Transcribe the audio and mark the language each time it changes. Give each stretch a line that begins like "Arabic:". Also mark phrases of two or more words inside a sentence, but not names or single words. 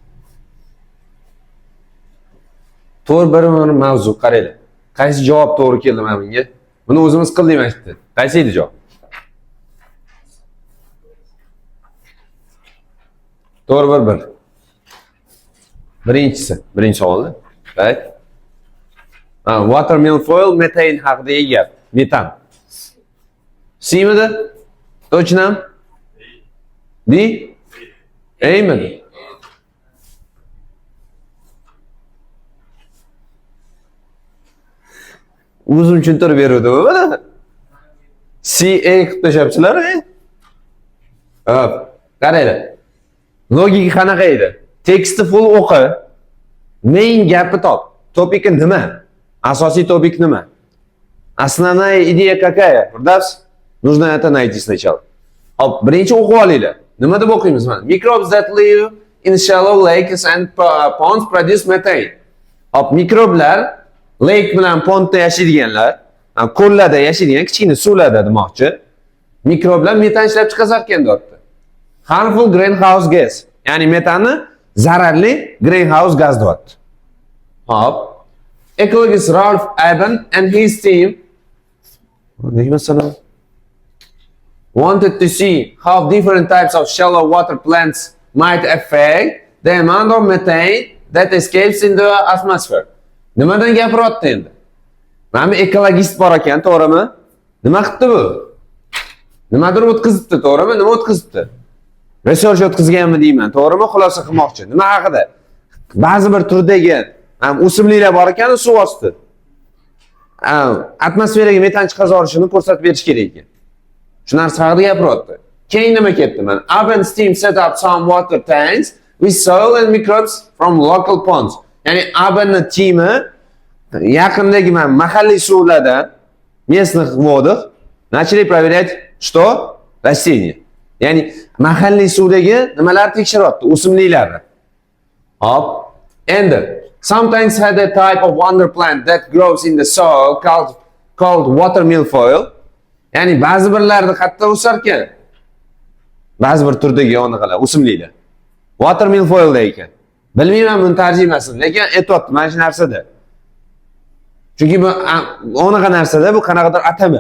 Uzbek: To'g'ri bir mavzu qaranglar. Qaysi javob to'g'ri keldi mana bunga? Buni o'zimiz qildik maktabda. Qaysi edi javob? To'g'ri bir. Birinchi savolda.
English: Right? Water milfoil methane
Uzbek: haqidagi gap. Metan. C-midi? Точно? D? A-midi? O'zim tushuntirib beruvdim mana. C-A qilib tashlabsizlar, Hop, qaranglar. Logika qanaqa edi? Tekstni full o'qi. Main gapni top. Topiki nima? Asosiy topik nima?
Russian: Основная идея какая? Продавс? Нужно это найти сначала.
Uzbek: Hop, birinchi o'qib olinglar. Nima deb o'qiymiz mana?
English: Microbes that live in shallow lakes and ponds produce methane.
Uzbek: Hop, mikroblar lake bilan pondda yashaydiganlar, ko'llarda yashaydigan kichkina suvlarda demoqchi. Mikroblar metan ishlab chiqarsa ekan deyapti.
English: Harmful greenhouse gas.
Uzbek: Ya'ni metanni zararli greenhouse gaz deyapti. Hop.
English: Ecologist Ralph Aben and his team wanted to see how different types of shallow water plants might affect the amount of methane that escapes in the atmosphere.
Uzbek: Nimadan gapiryapti endi? Mana ekologist bor ekan, to'g'rimi? Nima qildi bu? Nimadir o'tkazibdi, to'g'rimi? Nima o'tkazibdi? Research o'tkazganmi deyman, to'g'rimi? Xulosa qilmoqchi. Nima haqida? Ba'zi bir turdagi o'simliklar bor ekan, suv osti. Atmosferaga metan chiqarib olishini ko'rsatib berish kerak ekan. Shu narsa haqida gapiryapti. Keyin nima ketdi mana?
English: Aben's team set up some water tanks with soil and microbes from local ponds.
Uzbek: Ya'ni Abenning timi yaqindagi mahalliy suvlardan
Russian: местных водах начали проверять что? Растения.
Uzbek: Ya'ni mahalliy suvdagi nimalar tekshiryapti? O'simliklarni. Hop.
English: Endi some tanks had a type of wonder plant that grows in the soil called water milfoil.
Uzbek: Ya'ni ba'zi birlarni qayerda o'sar ekan? Ba'zi bir turdagi yong'inlar, o'simliklar.
English: Water milfoil ekan.
Uzbek: Bilmayman buni tarjimasini, lekin aytibdi mana shu narsada. Chunki bu onaqa narsada bu qanaqadir atama.